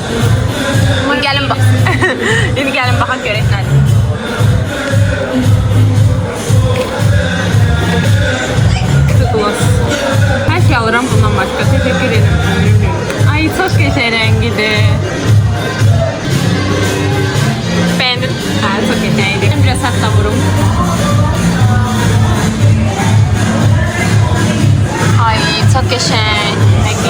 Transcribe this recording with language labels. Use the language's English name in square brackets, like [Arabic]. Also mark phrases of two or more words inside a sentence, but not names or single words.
[Azerbaijani] Gəlin bax. İndi gəlin baxaq görək nədir. Gloss. Hər şey alıram bundan başqa. [Turkish] Teşekkür ederim. Ay çok geçen rengidir. Beğendin? Ha, çok geçeydi. Biraz hatta vurum. Ay çok geçen. Peki.